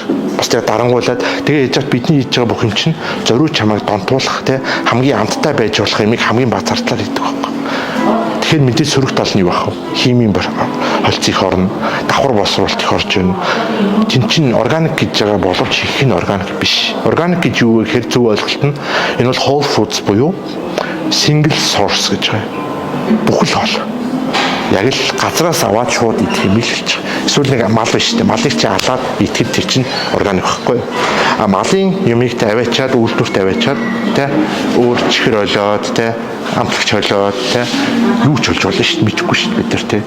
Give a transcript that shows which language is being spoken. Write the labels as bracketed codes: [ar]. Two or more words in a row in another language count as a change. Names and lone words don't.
[mn] Бас тэгээ дарангуулаад тэгээ яж чад бидний хийж байгаа бүх юм чинь зориуд чамайг донтуулах те хамгийн амттай байж болох юмыг хамгийн бага зардлаар хийдэг байхгүй. Тэгэхээр мэдээ сөрөг тал нь юу байх вэ? Химийн холц их орно, давхар боловсруулалт их орж байна. Чин органик гэж байгаа боловч их нь органик биш. Органик гэж юу вэ гэхээр зөв ойлголт нь энэ бол [en] whole foods [mn] буюу [en] single source [mn] гэж байгаа. Бүхэл хоол. Яг л газраас аваад шууд идэх юм л хэлж байгаа. Эсвэл нэг мал биш үү? Малыг чи алаад итгэв тэр чинь органик байхгүй юу? Малын юмыг тавиачаад үйлдвэрт тавиачаад тэ өөр чихэр олоод тэ амтлагч олоод тэ юу ч болж болно шүү дээ мэдэхгүй шүү дээ бид нар тэ.